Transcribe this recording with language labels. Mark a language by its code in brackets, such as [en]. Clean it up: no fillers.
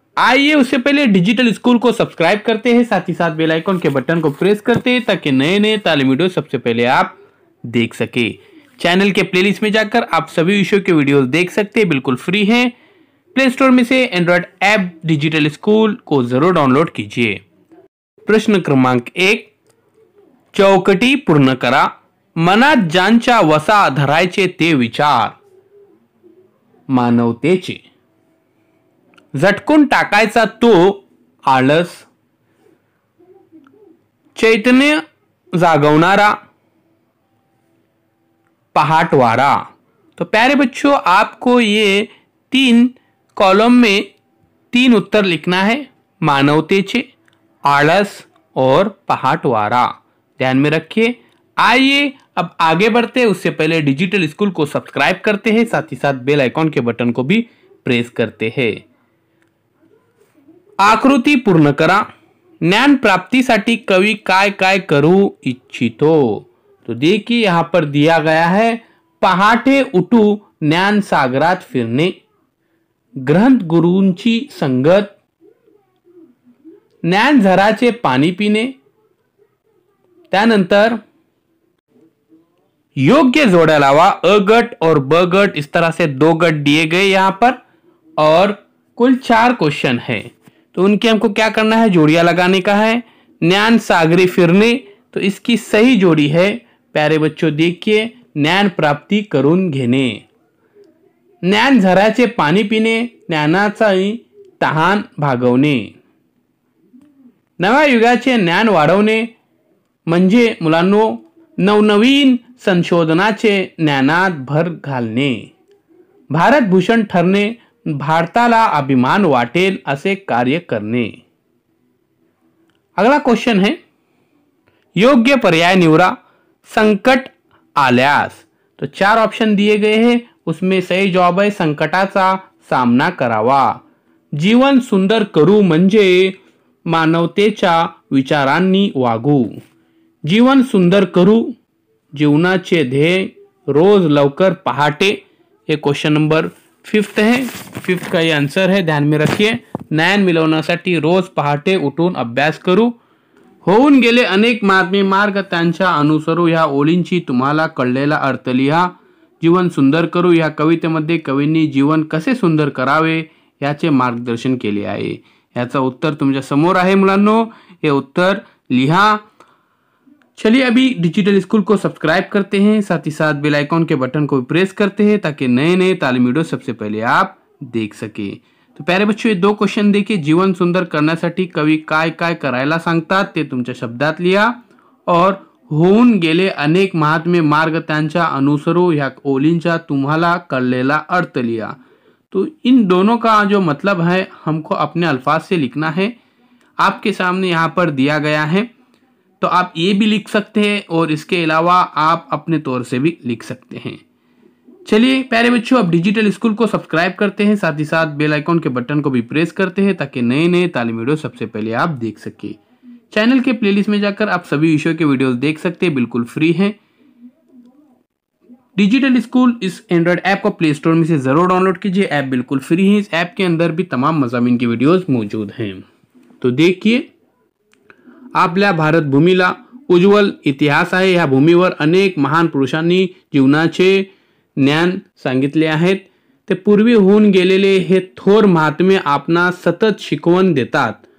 [hi] आइए उससे पहले डिजिटल स्कूल को सब्सक्राइब करते हैं, साथ ही साथ बेल आइकन के बटन को प्रेस करते हैं ताकि नए नए तालीम वीडियो सबसे पहले आप देख सके। चैनल के प्लेलिस्ट में जाकर आप सभी विषयों के वीडियोस देख सकते हैं, बिल्कुल फ्री हैं। प्ले स्टोर में से एंड्रॉयड ऐप डिजिटल स्कूल को जरूर डाउनलोड कीजिए। [mr] प्रश्न क्रमांक 1, चौकटी पूर्ण करा। मनात ज्यांच्या वसा धरायचे ते विचार मानवतेचे, झटकून टाकायचा तो आळस, चैतन्य जागवणारा पहाटवारा। [hi] तो प्यारे बच्चों, आपको ये 3 कॉलम में 3 उत्तर लिखना है, मानवतेचे, आळस और पहाटवारा। ध्यान में रखिए। आइए अब आगे बढ़ते हैं, उससे पहले डिजिटल स्कूल को सब्सक्राइब करते हैं, साथ ही साथ बेल आइकॉन के बटन को भी प्रेस करते हैं। [mr] आकृती पूर्ण करा। ज्ञान प्राप्तीसाठी कवि काय काय करू इच्छितो। [hi] तो देखिए यहां पर दिया गया है, [mr] पहाटे उठू ज्ञान सागरात फिरणे, ग्रंथ गुरूंची संगत, ज्ञान झराचे पाणी पिणे, त्यानंतर योग्य जोड़ा लावा। [hi] अ गट और ब गट, इस तरह से 2 गट दिए गए यहां पर और कुल 4 क्वेश्चन है, तो उनके हमको क्या करना है, जोड़ियां लगाने का है। ज्ञान सागरी फिरने, तो इसकी सही जोड़ी है प्यारे बच्चों, देखिए, [mr] ज्ञान प्राप्ती करून घेणे। ज्ञान झराचे पाणी पिणे, ज्ञानाचा तहान भागवणे। नव्या युगाचे ज्ञान वाढवणे म्हणजे मुलांनो नवनवीन संशोधनाचे ज्ञानात भर घालणे। भारत भूषण ठरणे, भारताला अभिमान वाटेल असे कार्य करणे। [hi] अगला क्वेश्चन है, [mr] योग्य पर्याय निवडा। संकट आल्यास, [hi] तो 4 ऑप्शन दिए गए हैं, उसमें सही जवाब है [mr] संकटाचा सामना करावा। जीवन सुंदर करू म्हणजे मानवतेच्या विचारांनी वागू। जीवन सुंदर करू, जीवनाचे ध्येय रोज लवकर पहाटे, [hi] ये क्वेश्चन नंबर 5 है, 5 का ये आंसर है, ध्यान में रखिए। [mr] ज्ञान मिळवण्यासाठी रोज पहाटे उठून अभ्यास करू। होऊन गेले अनेक महात्मे मार्ग त्यांचा अनुसरू, ह्या ओळींची तुम्हाला कळलेला अर्थ लिहा। जीवन सुंदर करू या कवितेमध्ये कवींनी जीवन कसे सुंदर करावे याचे मार्गदर्शन केले आहे। याचा उत्तर तुमच्या समोर आहे मुलांनो, हे उत्तर लिहा। [hi] चलिए अभी डिजिटल स्कूल को सब्सक्राइब करते हैं, साथ ही साथ बेल आइकॉन के बटन को प्रेस करते हैं ताकि नए नए तालीम वीडियो सबसे पहले आप देख सके। तो प्यारे बच्चों, ये 2 क्वेश्चन देखिए, [mr] जीवन सुंदर करण्यासाठी कवी काय काय करायला सांगतात ते तुमच्या शब्दात लिहा, और होऊन गेले अनेक महात्मे मार्ग त्यांचा अनुसरू ह्या ओळींचा तुम्हाला कळलेला अर्थ लिहा। [hi] तो इन दोनों का जो मतलब है हमको अपने अल्फाज से लिखना है, आपके सामने यहाँ पर दिया गया है, तो आप ये भी लिख सकते हैं और इसके अलावा आप अपने तौर से भी लिख सकते हैं। चलिए प्यारे बच्चों, अब डिजिटल स्कूल को सब्सक्राइब करते हैं, साथ ही साथ बेल आइकॉन के बटन को भी प्रेस करते हैं ताकि नए नए तालीम वीडियो सबसे पहले आप देख सके। चैनल के प्लेलिस्ट में जाकर आप सभी विषयों के वीडियोस देख सकते हैं, बिल्कुल फ्री हैं। डिजिटल स्कूल इस एंड्रॉयड ऐप को प्ले स्टोर में से जरूर डाउनलोड कीजिए, ऐप बिल्कुल फ्री है। इस ऐप के अंदर भी तमाम मज़ामीन की वीडियोस मौजूद हैं। तो देखिए, [mr] आपल्या भारत भूमीला उज्ज्वल इतिहास आहे। या भूमीवर अनेक महान पुरुषांनी जीवनाचे ज्ञान सांगितले आहेत। ते पूर्वी होऊन गेलेले हे थोर महात्मे आपणास सतत शिकवण देतात।